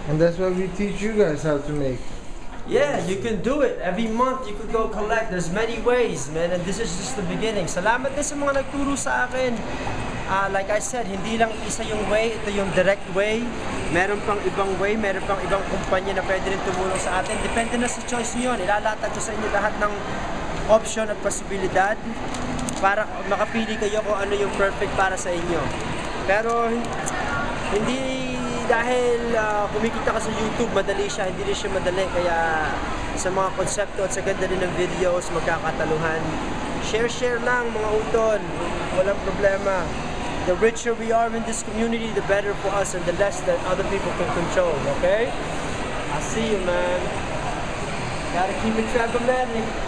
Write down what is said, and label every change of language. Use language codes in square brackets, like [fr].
[en] and that's what we teach you guys how to make. Yeah, you can do it. Every month you could go collect. There's many ways, man. And this is just the beginning. [tl] Salamat din sa mga nagturo sa akin. [en] like I said, [tl] hindi lang isa yung way, ito yung direct way. Meron pang ibang way, meron pang ibang kumpanya na pwede rin tumulong sa atin. Depende na sa choice niyo. Ilalatag ko sa inyo lahat ng option at posibilidad para makapili kayo kung ano yung perfect para sa inyo. Pero hindi dahil kumikita ka sa YouTube, madali siya, hindi rin siya madali. Kaya sa mga konsepto at sa ganda rin ng videos, magkakataluhan. Share lang mga utol, walang problema. [en] The richer we are in this community, the better for us and the less that other people can control, okay? I'll see you, man. Gotta keep it travel-matic.